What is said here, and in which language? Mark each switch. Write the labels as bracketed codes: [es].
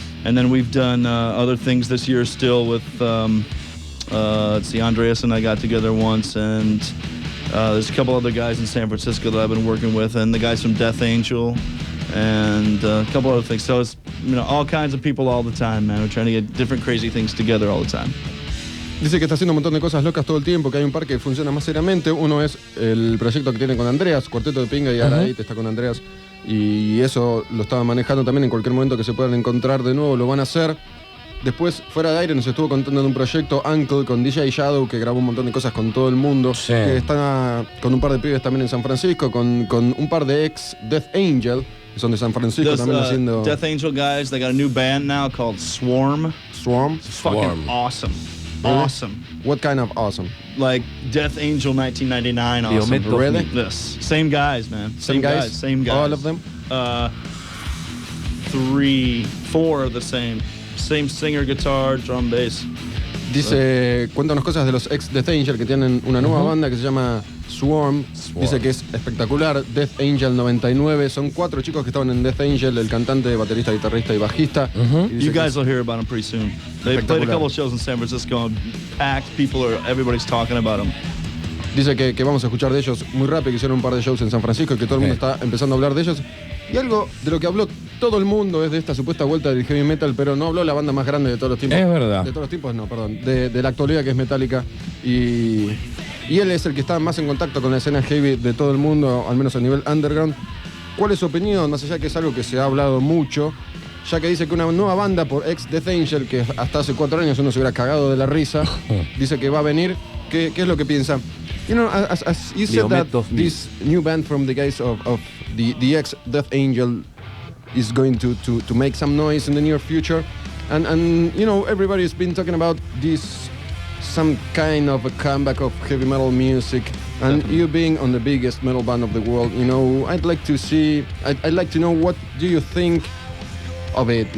[en] And then we've done other things this year still with, let's see, Andreas and I got together once, and there's a couple other guys in San Francisco that I've been working with, and the guys from Death Angel, and a couple other things. So it's, you know, all kinds of people all the time, man. We're trying to get different crazy things together all the time. [es] Dice que está haciendo un montón de cosas locas todo el tiempo, que hay un par que funciona más seriamente. Uno es el proyecto que tiene con Andreas, Cuarteto de Pinga y IR8 está con Andreas. Y eso lo estaba manejando también. En cualquier momento que se puedan encontrar de nuevo lo van a hacer. Después, fuera de aire, nos estuvo contando de un proyecto Uncle con DJ Shadow, que grabó un montón de cosas con todo el mundo. Sí. Que está con un par de pibes también en San Francisco, con un par de ex Death Angel, que son de San Francisco también haciendo... [en] Death Angel guys, they got a new band now called Swarm. Swarm? It's fucking awesome. Really? Awesome. What kind of awesome? Like Death Angel 1999 awesome. Olmedo. Really? Yes. Same guys, man. Same guys? Same guys. All of them? 3, 4 are the same. Same singer, guitar, drum, bass. [es] Dice, cuéntanos cosas de los ex Death Angel que tienen una nueva banda que se llama Swarm. Dice que es espectacular. Death Angel 99. Son 4 chicos que estaban en Death Angel, el cantante, baterista, guitarrista y bajista. Y dice [en] You guys will hear about them pretty soon. They played a couple shows in San Francisco and packed. Everybody's talking about them. [es] Dice que vamos a escuchar de ellos muy rápido, que hicieron un par de shows en San Francisco y que todo el mundo está empezando a hablar de ellos. Y algo de lo que habló todo el mundo es de esta supuesta vuelta del heavy metal, pero no habló la banda más grande de todos los tiempos. Es verdad. De todos los tiempos, no, perdón. De la actualidad, que es Metallica. Y él es el que está más en contacto con la escena heavy de todo el mundo, al menos a nivel underground. ¿Cuál es su opinión? Más allá que es algo que se ha hablado mucho, ya que dice que una nueva banda por ex Death Angel, que hasta hace 4 años uno se hubiera cagado de la risa, dice que va a venir. ¿Qué es lo que piensa? [en] You know, as you said that this new band from the guys of the ex Death Angel is going to make some noise in the near future, and you know, everybody's been talking about this, some kind of a comeback of heavy metal music, and you being on the biggest metal band of the world, you know, I'd like to know, what do you think of it?